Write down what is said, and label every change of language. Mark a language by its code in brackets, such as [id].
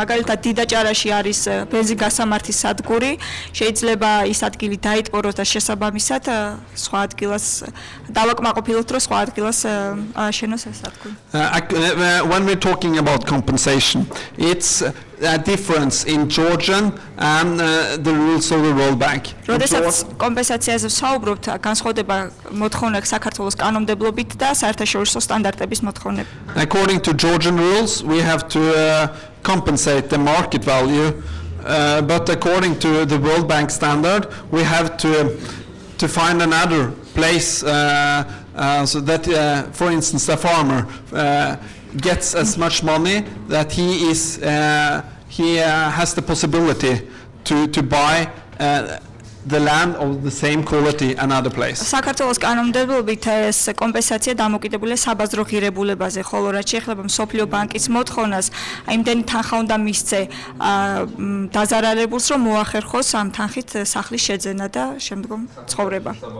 [ka] მაგალითად დიდაჭარაში არის ბენზინ გასამართის სადგური, შეიძლება ის ადგილი დაიტბოროს და შესაბამისად სხვა ადგილას დავაკმაყოფილოთ, რომ სხვა ადგილას ააშენოს ეს სადგური. [en] When we're talking about compensation, it's a difference in Georgian and the rules of the World Bank. [ka] როდესაც კომპენსაციაზე ვსაუბრობთ, განსხვავდება მოთხოვნა საქართველოს კანონმდებლობით და საერთაშორისო სტანდარტების მოთხოვნები. [en] According to Georgian rules, we have to compensate the market value, but according to the World Bank standard, we have to find another place so that, for instance, a farmer gets as much money that he has the possibility to buy the land of the same quality another place. [ka] საქართველოს კანონმდებლობით ეს კომპენსაცია დამოკიდებულია საბაზრო ღირებულებაზე, ხოლო რაც შეეხება მსოფლიო ბანკის მოთხოვნას, იმდენი თანხა უნდა მისცე დაზარალებულს, რომ მოახერხოს ამ თანხით სახლის შეძენა და შემდგომ ცხოვრება.